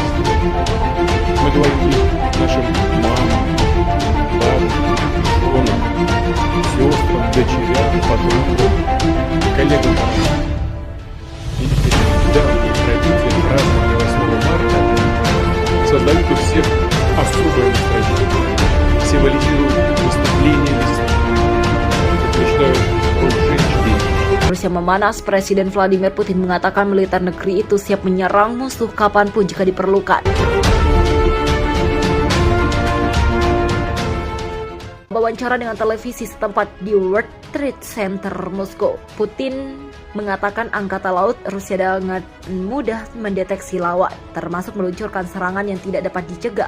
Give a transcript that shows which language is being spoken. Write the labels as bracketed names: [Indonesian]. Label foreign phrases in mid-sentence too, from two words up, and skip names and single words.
[Russian] Мы говорим их нашим мамам, бабушкам, женам, сестрам, дочерям, подругам, коллегам. Видите, давние традиции празднования 8 марта создают у всех особое настроение, символизируют выступления весны, утверждают роль женщины. [Indonesian] Rusia memanas, Presiden Vladimir Putin mengatakan militer negeri itu siap menyerang musuh kapanpun jika diperlukan. Wawancara dengan televisi setempat di World Trade Center Moskow, Putin mengatakan Angkatan Laut Rusia dengan mudah mendeteksi lawan, termasuk meluncurkan serangan yang tidak dapat dicegah.